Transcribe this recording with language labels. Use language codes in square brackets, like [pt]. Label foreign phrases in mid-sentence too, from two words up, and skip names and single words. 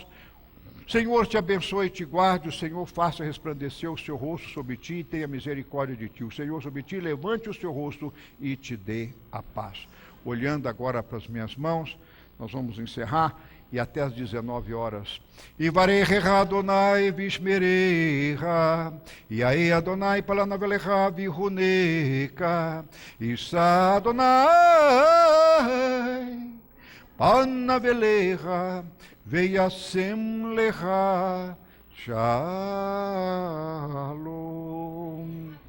[pt] Senhor te abençoe e te guarde, o Senhor faça resplandecer o seu rosto sobre ti e tenha misericórdia de ti. O Senhor sobre ti levante o seu rosto e te dê a paz. Olhando agora para as minhas mãos, nós vamos encerrar, e até às 19 horas. [he] יברכך אדני וישמרך יאר אדני פניו אליך ויחנך ישא אדני פניו אליך וישם לך שלום.